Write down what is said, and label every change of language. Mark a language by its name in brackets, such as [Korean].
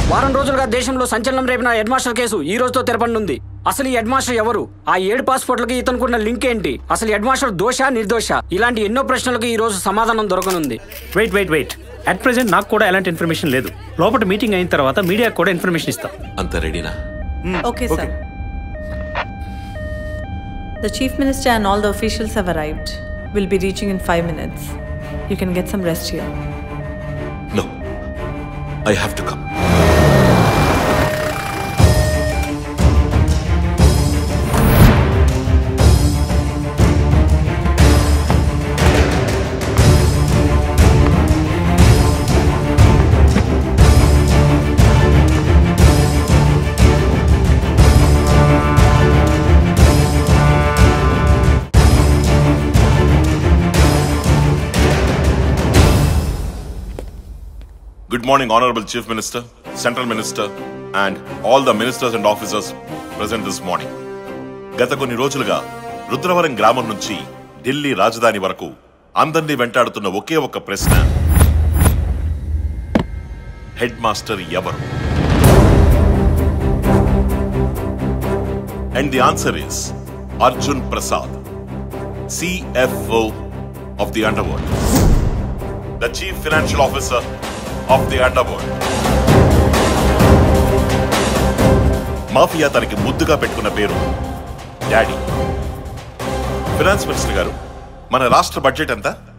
[Telugu] వారం రోజులుగా దేశంలో సంచలనం రేపిన హెడ్ మాస్టర్ కేసు ఈ రోజుతో తెరపనుంది. అసలు ఈ హెడ్ మాస్టర్ ఎవరు? ఆ 7 పాస్పోర్ట్లకి ఇతనుకున్న లింక్ ఏంటి? అసలు హెడ్ మాస్టర్ దోష నిర్దోష? ఇలాంటి ఎన్నో ప్రశ్నలకు ఈ రోజు సమాధానం దొరకనుంది. [English] wait at present [Telugu] నాకు కూడా ఎలాంటి ఇన్ఫర్మేషన్ లేదు. లోపల మీటింగ్ అయిన తర్వాత మీడియాకు కూడా ఇన్ఫర్మేషన్ ఇస్తాం. అంత రెడీనా? Okay sir. [English] The Chief Minister and all the officials have arrived. We'll be reaching in 5 minutes. You can get some rest here. No. I have to come. Good morning, Honorable Chief Minister, Central Minister, and all the ministers and officers present this morning. [Telugu] గత కొన్ని రోజులుగా రుద్రవరం గ్రామం నుంచి ఢిల్లీ రాజధాని వరకు అందరినీ వెంటాడుతున్న ఒకే ఒక ప్రశ్న, హెడ్ మాస్టర్ ఎవరు? [English] And the answer is Arjun Prasad, CFO of the Underworld, the Chief Financial Officer of the Underworld. [Telugu] Mafia తనకి ముద్దుగా పెట్టుకున్న పేరు డాడీ. ఫైనాన్స్ మినిస్టర్ గారు, మన రాష్ట్ర బడ్జెట్ ఎంత?